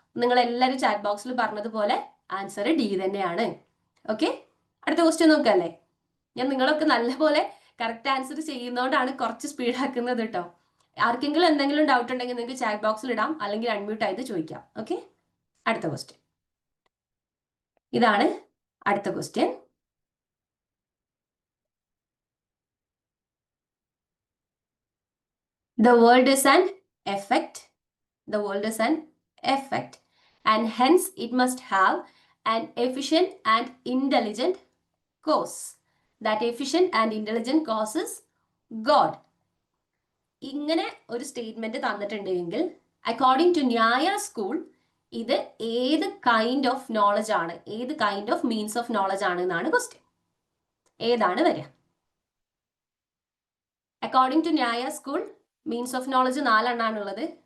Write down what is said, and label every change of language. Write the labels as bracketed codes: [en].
[ml] നിങ്ങൾ എല്ലാവരും ചാറ്റ് ബോക്സിൽ പറഞ്ഞതുപോലെ ആൻസർ ഡി തന്നെയാണ്. ഓക്കെ, അടുത്ത ക്വസ്റ്റ്യൻ നോക്കല്ലേ. ഞാൻ നിങ്ങളൊക്കെ നല്ലപോലെ കറക്റ്റ് ആൻസർ ചെയ്യുന്നതുകൊണ്ടാണ് കുറച്ച് സ്പീഡാക്കുന്നത് കേട്ടോ. ആർക്കെങ്കിലും എന്തെങ്കിലും ഡൗട്ട് ഉണ്ടെങ്കിൽ നിങ്ങൾക്ക് ചാറ്റ് ബോക്സിൽ ഇടാം, അല്ലെങ്കിൽ അൺമ്യൂട്ട് ആയിട്ട് ചോദിക്കാം. ഓക്കെ, അടുത്ത ക്വസ്റ്റ്യൻ ഇതാണ്. അടുത്ത question, [en] the world is an effect. The world is an effect, and hence it must have an efficient and intelligent cause. That efficient and intelligent cause is God. [ml] ഇങ്ങനെ ഒരു statement തന്നിട്ടുണ്ടെങ്കിൽ according to ന്യായ school ഇത് ഏത് kind of knowledge ആണ്, ഏത് kind of means of knowledge ആണ് എന്നാണ് ക്വസ്റ്റ്യൻ. ഏതാണ് വരിക? അക്കോർഡിംഗ് ടു ന്യായ സ്കൂൾ മീൻസ് ഓഫ് നോളജ് 4 എണ്ണാണുള്ളത്.